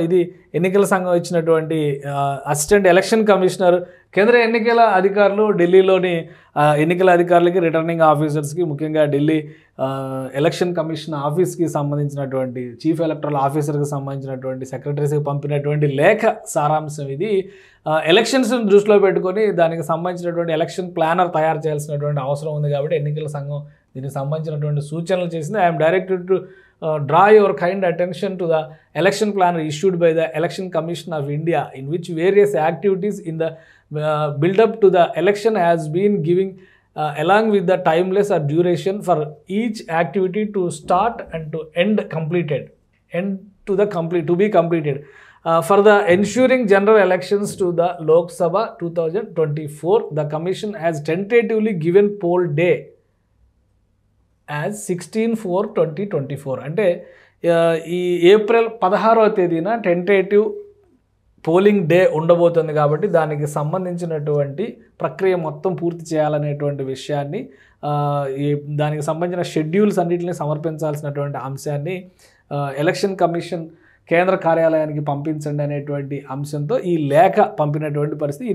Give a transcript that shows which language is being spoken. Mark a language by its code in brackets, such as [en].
[te] ఇది ఎన్నికల సంఘం ఇచ్చినటువంటి అసిస్టెంట్ ఎలక్షన్ కమిషనర్, కేంద్ర ఎన్నికల అధికారులు ఢిల్లీలోని ఎన్నికల అధికారులకి, రిటర్నింగ్ ఆఫీసర్స్కి, ముఖ్యంగా ఢిల్లీ ఎలక్షన్ కమిషన్ ఆఫీస్కి సంబంధించినటువంటి చీఫ్ ఎలక్టరల్ ఆఫీసర్కి సంబంధించినటువంటి సెక్రటరీస్కి పంపినటువంటి లేఖ సారాంశం ఇది. ఎలక్షన్స్ని దృష్టిలో పెట్టుకొని దానికి సంబంధించినటువంటి ఎలక్షన్ ప్లానర్ తయారు చేయాల్సినటువంటి అవసరం ఉంది కాబట్టి ఎన్నికల సంఘం దీనికి సంబంధించినటువంటి సూచనలు చేసింది. [en] I'm directed to draw your kind attention to the election planner issued by the Election Commission of India, in which various activities in the build-up to the election has been giving along with the timeless or duration for each activity to start and to end completed, to be completed. For the ensuring general elections to the Lok Sabha 2024, the Commission has tentatively given poll day as 16/4/2024. [te] అంటే ఈ April 16వ తేదీన tentative polling day ఉండబోతుంది కాబట్టి దానికి సంబంధించినటువంటి ప్రక్రియ మొత్తం పూర్తి చేయాలనేటువంటి విషయాన్ని, దానికి సంబంధించిన షెడ్యూల్స్ అన్నింటినీ సమర్పించాల్సినటువంటి అంశాన్ని ఎలక్షన్ కమిషన్ కేంద్ర కార్యాలయానికి పంపించండి అనేటువంటి అంశంతో ఈ లేఖ పంపినటువంటి పరిస్థితి.